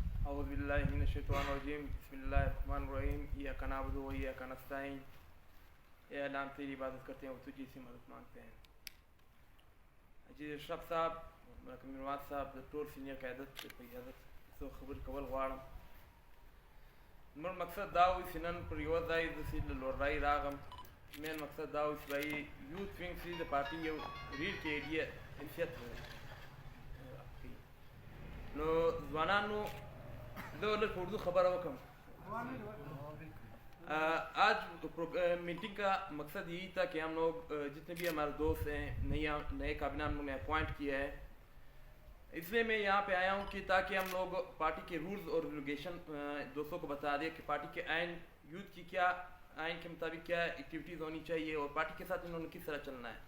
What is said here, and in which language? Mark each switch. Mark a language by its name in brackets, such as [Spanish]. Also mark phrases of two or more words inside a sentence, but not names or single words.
[Arabic] اعوذ باللہ من الشیطان الرجیم بسم اللہ الرحمن الرحیم ایاک نعبد و ایاک نستعین. [Urdu] اے اللہ ہم تیری عبادت کرتے ہیں اور تجھی سے مدد مانگتے ہیں. عزیز اشرف صاحب, مرکب نواز صاحب, [Pashto] ټول سینئر قیادت په اجازت څو خبرې کول غواړم. زموږ مقصد دا و چې نن پر یوه ځای داسې له لوړرایي راغم. مین مقصد دا و چې بھائی [English] youth wing [Pashto] چې د پارټي یو ریډ کې ایډیا حیثیت نو ځوانانو زه لږ په اردو خبره وکړم. [Urdu] آج میٹنگ کا مقصد یہی تھا کہ ہم لوگ جتنے بھی ہمارے دوست ہیں نئے کابینہ ہم لوگوں نے اپوائنٹ کیا ہے, اس لیے میں یہاں پہ آیا ہوں کہ تاکہ ہم لوگ پارٹی کے [English] rules اور regulation [Urdu] دوستوں کو بتا دیں کہ پارٹی کے آئین یوتھ کی کیا آئین کے مطابق کیا ایکٹیویٹیز ہونی چاہیے اور پارٹی کے ساتھ انہوں نے کس طرح چلنا ہے.